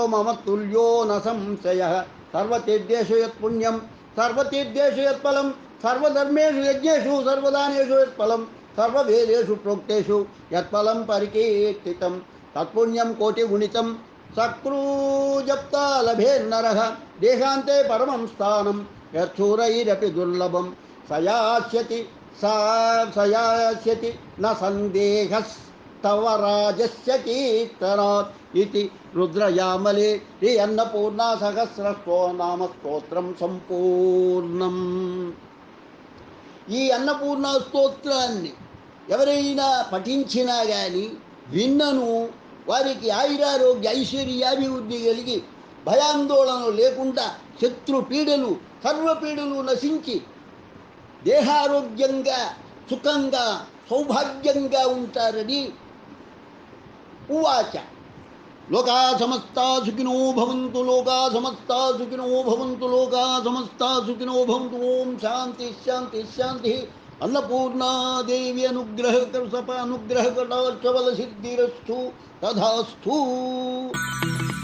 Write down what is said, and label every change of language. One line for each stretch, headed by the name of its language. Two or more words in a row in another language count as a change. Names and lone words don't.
Sanskrit: मम तुल्यो न संशयः सर्वतीर्थेषु यत्पुण्यं सर्वतीर्थेषु यत्फलं सर्वधर्मेषु यज्ञेषु सर्वदानेषु यत्फलं सर्ववेदेषु प्रोक्तेषु यत्फलं परिकीर्तितं तत्पुण्यं कोटिगुणितं सकृजप्ता लभेन्नरः देहान्ते परमं स्थानं यच्छूरैरपि दुर्लभं सयास्यति न सन्देहस्तव राजस्य कीर्तनात् इति रुद्रयामले శ్రీ అన్నపూర్ణ సహస్రస్తో నామ స్తోత్రం సంపూర్ణం.
Telugu: ఈ అన్నపూర్ణ స్తోత్రాన్ని ఎవరైనా పఠించినా కానీ విన్నను వారికి ఆయురారోగ్య ఐశ్వర్యాభివృద్ధి కలిగి భయాందోళనలు లేకుండా శత్రుపీడలు సర్వపీడలు నశించి దేహారోగ్యంగా సుఖంగా సౌభాగ్యంగా ఉంటారని ఉవాచ.
Sanskrit: లోకా సమస్తా సుఖినో భవంతు, లోకా సమస్తా సుఖినో భవంతు, లోకా సమస్తా సుఖినో భవంతు. ఓం శాంతి శాంతి శాంతి. अन्नपूर्णादेवी अनुग्रह कर सप अनुग्रह कटाक्षबल सिद्धिरस्तु तथास्तु।